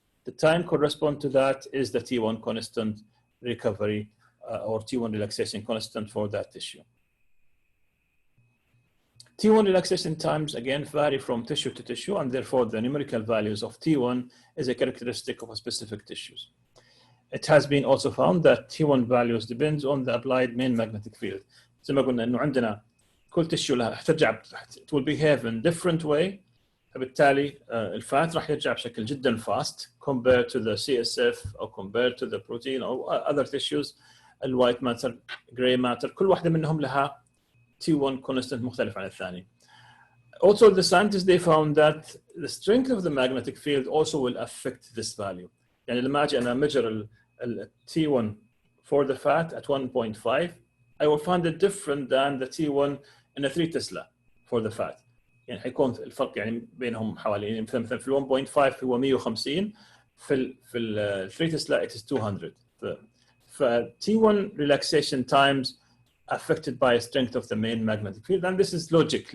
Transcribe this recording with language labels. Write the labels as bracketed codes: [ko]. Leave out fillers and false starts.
[en] The time correspond to that is the T1 constant recovery or T1 relaxation constant for that tissue. T1 relaxation times again vary from tissue to tissue, and therefore the numerical values of T1 is a characteristic of a specific tissues. it has been also found that T1 values depends on the applied main magnetic field. [ar] زي ما قلنا إنه عندنا كل tissue لها ترجع [en] it will behave in different way. [ar] فبالتالي الفات راح يرجع بشكل جدا [en] fast compared to the CSF or compared to the protein or other tissues. [ar] الوايت ماتر جراي ماتر كل واحدة منهم لها T1 constant مختلف عن الثاني. [en] Also the scientists they found that the strength of the magnetic field also will affect this value. [ar] يعني لما أجي أنا [en] measure ال T1 for the fat at 1.5 I will find it different than the T1 in a 3 Tesla for the fat. [ar] يعني حيكون الفرق يعني بينهم حوالي مثلا في 1.5 هو 150 في ال 3 Tesla [en] it is 200. ف T1 relaxation times affected by strength of the main magnetic field and this is logic.